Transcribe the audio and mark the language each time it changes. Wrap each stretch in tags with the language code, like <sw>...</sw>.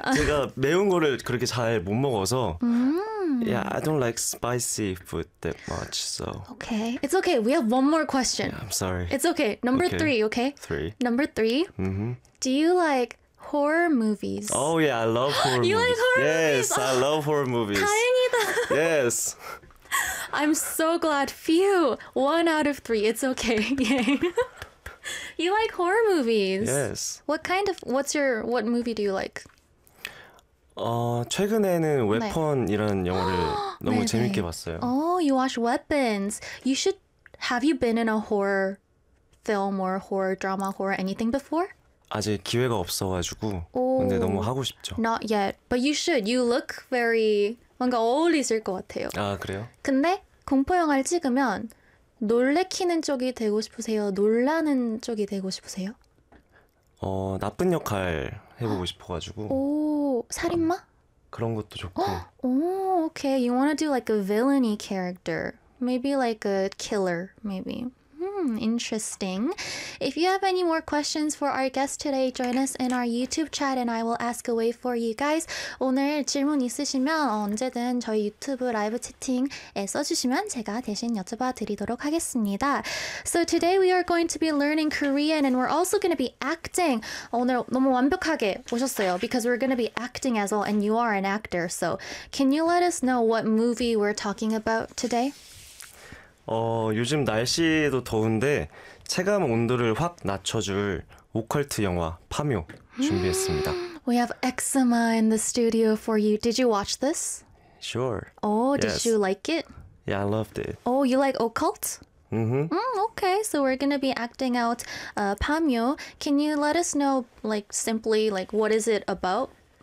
<ko>제가 매운 거를 그렇게 잘 못 먹어서.</ko> <en>Yeah, I don't like spicy food that much, so. Okay, it's okay. We have one more question. Yeah, I'm sorry. It's okay. Number okay. three, okay? Three. Number three. Mm-hmm. Do you like horror movies? Oh, yeah, I love horror you You like horror yes, movies? Yes, I love horror movies.</en> <ko>다행이다.</ko> <en>Yes. I'm so glad. Phew, one out of three. It's okay. You like horror movies? Yes. What kind of, what movie do you like?</en> <ko>최근에는 웨폰 네. 이런 영화를 너무 네, 재밌게 네. 봤어요.</ko> <en>Oh, you watch Weapons. You should, have you been in a horror film or horror drama, horror anything before?</en> <ko>아직 기회가 없어가지고 근데 너무 하고 싶죠.</ko> <en>Not yet, but you should. You look very,</en> <ko>뭔가 어울리실 것 같아요. 아, 그래요? 근데 공포 영화를 찍으면 놀래키는 쪽이 되고 싶으세요? 놀라는 쪽이 되고 싶으세요? 나쁜 역할 해보고 싶어가지고. 오, 살인마? 그런 것도 좋고.</ko> <en>오, okay. You wanna do like a villainy character. Maybe like a killer, maybe. Interesting. If you have any more questions for our guest today, join us in our YouTube chat and I will ask away for you guys.</en> <ko>오늘 질문 있으시면 언제든 저희 유튜브 라이브 채팅에 써주시면 제가 대신 여쭤봐 드리도록 하겠습니다.</ko> <en>So today we are going to be learning Korean and we're also going to be acting.</en> <ko>오늘 너무 완벽하게 오셨어요</ko> <en>because we're going to be acting as well and you are an actor. So can you let us know what movie we're talking about today?</en> <ko>요즘 날씨도 더운데 체감 온도를 확 낮춰줄 오컬트 영화 파묘 준비했습니다.</ko> <en>We have eczema in the studio for you. Did you watch this? Sure. Oh, did yes. you like it? Yeah, I loved it. Oh, you like occult? Mm-hmm. Okay, so we're gonna be acting out 파묘. Can you let us know, like, simply, like, what is it about?</en>